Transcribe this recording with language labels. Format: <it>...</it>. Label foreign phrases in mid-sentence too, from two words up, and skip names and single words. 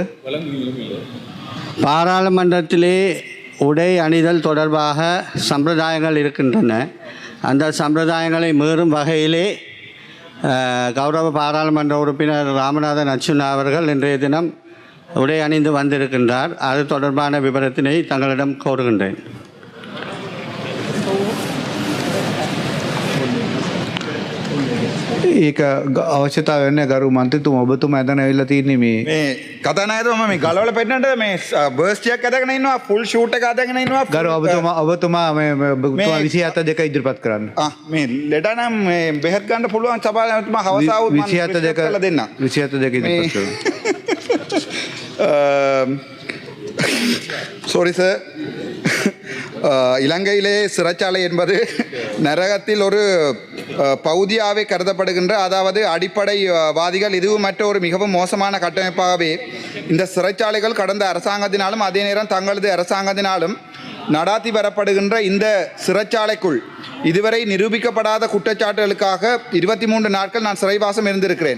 <ta>பாராளுமன்றத்திலே உடை அணிதல் தொடர்பாக சம்பிரதாயங்கள் இருக்கின்றன. அந்த சம்பிரதாயங்களை மீறும் வகையிலே கௌரவ பாராளுமன்ற உறுப்பினர் ராமநாதன் அர்ச்சுனா அவர்கள் இன்றைய தினம் உடை அணிந்து வந்திருக்கின்றார். அது தொடர்பான விவரத்தினை தங்களிடம் கோருகின்றேன்.</ta> <si>ඒක අවශ්‍යතාව වෙන්නේ ගරු මන්ත්‍රීතුමා ඔබතුමා එතන ඇවිල්ලා තියෙන්නේ මේ කතානායකතුමා මේ ගලවල පෙන්නන්නද මේ බර්ස්ට් එකක් අදගෙන ඉන්නවා</si> <en>full suit</en> <si>එක අදගෙන ඉන්නවා ගරු ඔබතුමා මේ 27(2) ඉදිරිපත් කරන්න. මේ ලෙඩ නම් මේ බෙහෙත් ගන්න පුළුවන් සභාවතුමා හවස ආවොත් මම 27(2) දෙන්න. 27(2) ඉදිරිපත් කරන්න.</si> <en>sorry sir.</en> <ta>இலங்கையிலே சிறைச்சாலை என்பது நரகத்தில் ஒரு பகுதியாகவே கருதப்படுகின்ற, அதாவது அடிப்படைவாதிகள் இதுவும் மற்ற ஒரு மிகவும் மோசமான கட்டமைப்பாகவே இந்த சிறைச்சாலைகள் கடந்த அரசாங்கத்தினாலும் அதே நேரம் தங்களது அரசாங்கத்தினாலும் நடாத்தி வரப்படுகின்ற இந்த சிறைச்சாலைக்குள் இதுவரை நிரூபிக்கப்படாத குற்றச்சாட்டுகளுக்காக 23 நாட்கள் நான் சிறைவாசம் இருந்திருக்கிறேன்.</ta>